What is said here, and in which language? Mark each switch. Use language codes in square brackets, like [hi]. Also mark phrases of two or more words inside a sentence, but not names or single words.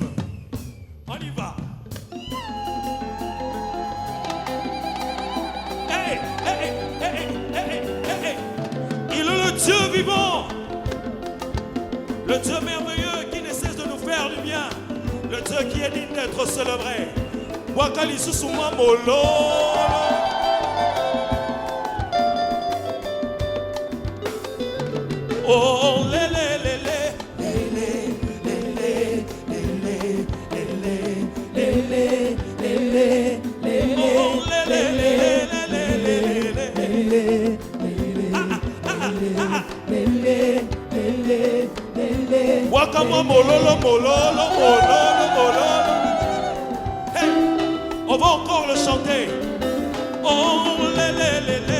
[fr] On y va. Hey, hey, hey, hey, hey, hey. Il est le Dieu vivant. Le Dieu merveilleux qui ne cesse de nous faire du bien. Le Dieu qui est digne d'être célébré. [ln] Wakali susuma molo. Oh lele lele lele lele lele lele lele lele oh lele lele lele lele Wakama mololo, mololo, mololo, mololo. [fr] Hey, on va encore le chanter. Oh, lé, lé, lé, lé.